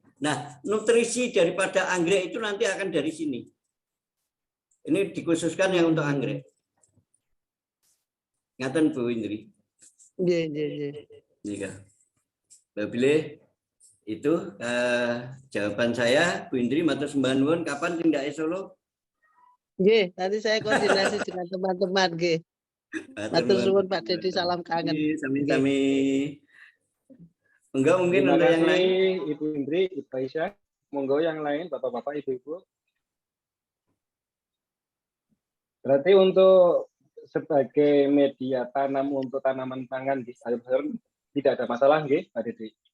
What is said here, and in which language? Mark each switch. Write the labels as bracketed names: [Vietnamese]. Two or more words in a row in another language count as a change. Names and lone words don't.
[Indonesian] Nah nutrisi daripada anggrek itu nanti akan dari sini. Ini dikhususkan yang untuk anggrek. [Javanese] Ngaten Bu Indri. Iya. [Indonesian] Pilih itu jawaban saya Bu Indri, [Javanese] matur sembah nuwun. Kapan tindak Solo? [Indonesian] Nggih, nanti saya koordinasi dengan teman-teman nggih. [Javanese] Matur suwun Pak Dedi, salam kangen. Sami-sami. [Indonesian] Enggak mungkin Terima untuk yang kasih, lain. Ibu Indri, Ibu Aisyah. Monggo yang lain, Bapak-bapak, Ibu-ibu. Berarti untuk sebagai media tanam untuk tanaman pangan di sayur-sayur tidak ada masalah nggih, Pak Dedi?